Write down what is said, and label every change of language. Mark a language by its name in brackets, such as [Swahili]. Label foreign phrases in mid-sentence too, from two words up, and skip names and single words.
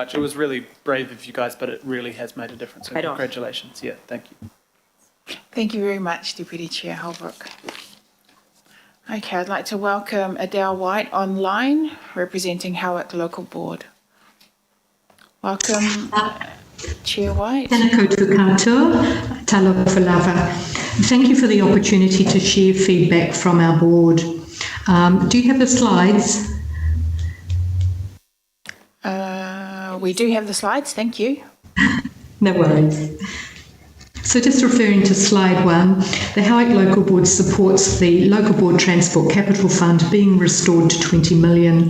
[English] It was really brave of you guys, but it really has made a difference. So congratulations. Yeah, thank you. Thank you very much, Deputy Chair Holbrook. Okay, I'd like to welcome Adele White online, representing Howick Local Board. Welcome, Chair White. [Māori] Tēnā koutou katoa, [Samoan] talofa falava. [English] Thank you for the opportunity to share feedback from our board. Do you have the slides? We do have the slides, thank you. No worries. So just referring to slide 1, the Howick Local Board supports the Local Board Transport Capital Fund being restored to 20 million.